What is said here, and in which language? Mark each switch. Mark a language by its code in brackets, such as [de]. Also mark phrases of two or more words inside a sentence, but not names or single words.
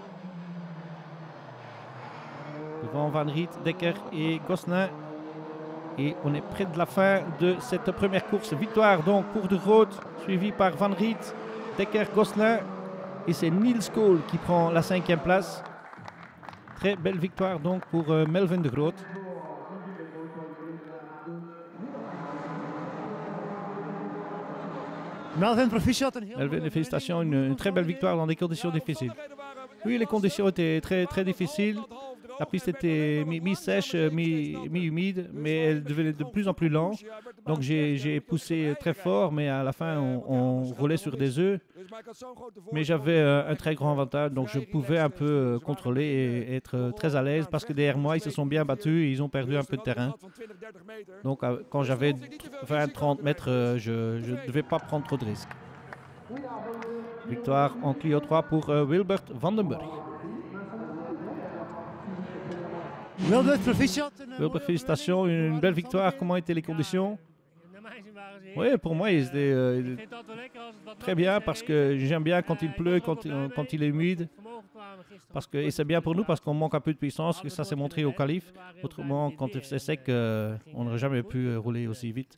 [fr] Devant Van Riet, Dekker et Gosselin. Et on est près de la fin de cette première course. Victoire donc pour de Groot, suivi par Van Riet, Dekker, Gosselin. Et c'est Niels Kool qui prend la 5e place. Très belle victoire donc pour Melvin de Groot. Melvin, proficiat. Melvin, félicitations, une très belle victoire dans des conditions difficiles. Oui, les conditions étaient très difficiles. La piste était mi-sèche, mi-humide, mais elle devenait de plus en plus lente. Donc j'ai poussé très fort, mais à la fin, on roulait sur des œufs. Mais j'avais un très grand avantage, donc je pouvais un peu contrôler et être très à l'aise parce que derrière moi, ils se sont bien battus et ils ont perdu un peu de terrain. Donc quand j'avais 20-30 mètres, je ne devais pas prendre trop de risques. Victoire en Clio 3 pour Wilbert Vandenberg. Wilbert, proficiat. Wilbert, félicitations, une belle victoire. Comment étaient les conditions? Oui, pour moi, ils étaient très bien parce que j'aime bien quand il pleut, quand il est humide. Et c'est bien pour nous parce qu'on manque un peu de puissance, et ça s'est montré au qualif. Autrement, quand c'est sec, on n'aurait jamais pu rouler aussi vite.